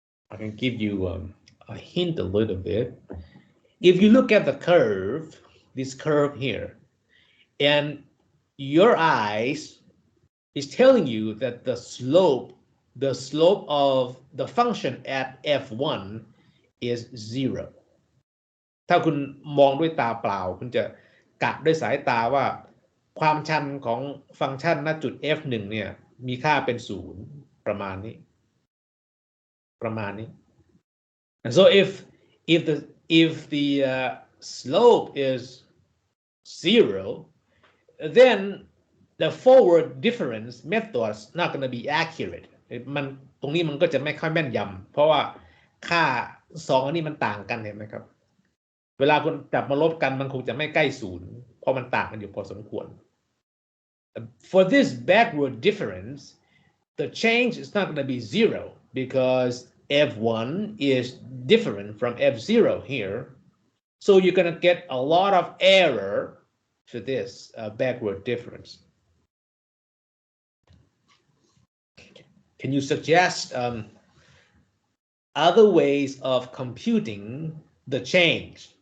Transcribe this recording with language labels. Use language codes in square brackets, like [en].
[en] I can give you a hint a little bit. If you look at the curve, this curve here, and your eyes is telling you that the slope of the function at f1 is 0. [th] ถ้าคุณมองด้วยตาเปล่าคุณจะกะด้วยสายตาว่าความชันของฟังก์ชันณจุด f1 เนี่ยมีค่าเป็น0ประมาณนี้ [en] And so if the slope is 0, then the forward difference method is not going to be accurate. [th] ตรงนี้มันก็จะไม่ค่อยแม่นยำเพราะว่าค่า2อันนี้มันต่างกันเห็นไหมครับเวลาคุณจับมาลบกันมันคงจะไม่ใกล้0เพราะมันต่างกันอยู่พอสมควร [en] For this backward difference, the change is not going to be 0 because f1 is different from f0 here. So you're going to get a lot of error for this backward difference. Can you suggest other ways of computing the change?